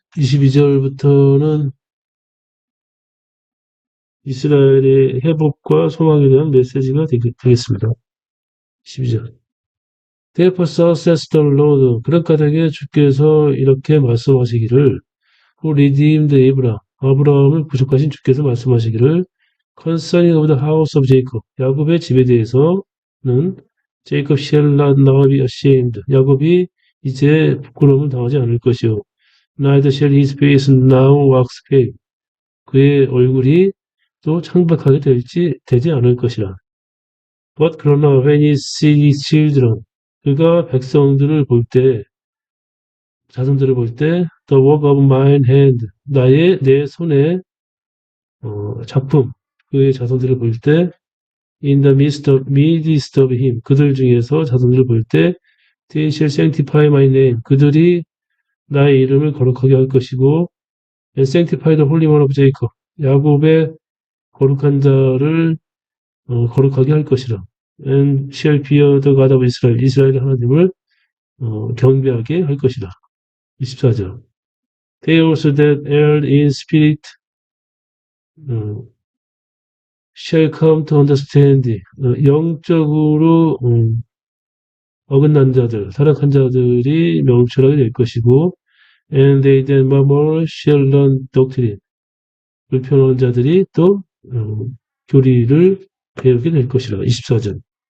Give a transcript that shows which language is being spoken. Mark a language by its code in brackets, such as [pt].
[ko] 22절부터는 이스라엘의 회복과 소망에 대한 메시지가 되겠습니다. [en] 12절 Therefore says the Lord. [ko] 그런 까닭에 주께서 이렇게 말씀하시기를 [en] Who redeemed Abraham. [ko] 아브라함을 구속하신 주께서 말씀하시기를 [en] concerning of the house of Jacob. [ko] 야곱의 집에 대해서는 [en] Jacob shall not now be ashamed. [ko] 야곱이 이제 부끄러움을 당하지 않을 것이요. [en] Neither shall his face now wax pale. [ko] 그의 얼굴이 또 창백하게 되지 않을 것이라. [en] But [ko] 그러나 [en] when he sees children, [ko] 그가 백성들을 볼 때, 자손들을 볼 때, [en] the work of mine hand, [ko] 내 손의 작품, 그의 자손들을 볼 때, [en] in the midst of him, [ko] 그들 중에서 자손들을 볼 때, [en] they shall sanctify my name, [ko] 그들이 나의 이름을 거룩하게 할 것이고, [en] and sanctify the holy one of Jacob, [ko] 야곱의 거룩한 자를 거룩하게 할 것이라. [en] And shall fear the God of Israel, [ko] 이스라엘 하나님을 경배하게 할 것이다. 24절. [en] They also that erred in spirit shall come to understand. [ko] 영적으로 어긋난 자들, 타락한 자들이 명철하게 될 것이고, [en] and they that murmur shall learn doctrine. [ko] 불평하는 자들이 또 교리를 배우게 될 것이라. 24절.